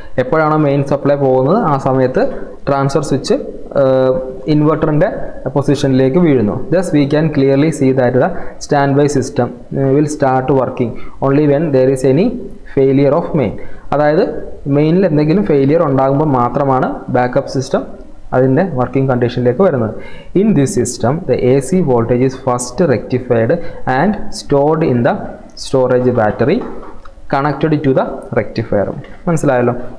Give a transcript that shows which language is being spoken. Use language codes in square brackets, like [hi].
[ml] എപ്പോഴാണോ main supply പോകുന്നത് ആ സമയത്ത് ട്രാൻസ്ഫർ സ്വിച്ച് ഇൻവെർട്ടറിൻ്റെ പൊസിഷനിലേക്ക് വീഴുന്നു. [en] Thus we can clearly see that the standby system will start working only when there is any failure of main. [ml] അതായത് മെയിനിൽ എന്തെങ്കിലും ഫെയിലിയർ ഉണ്ടാകുമ്പോൾ മാത്രമാണ് ബാക്കപ്പ് സിസ്റ്റം അതിൻ്റെ വർക്കിംഗ് കണ്ടീഷനിലേക്ക് വരുന്നത്. [en] In this system the AC voltage is first rectified and stored in the storage battery connected to the rectifier. [ml] മനസ്സിലായല്ലോ?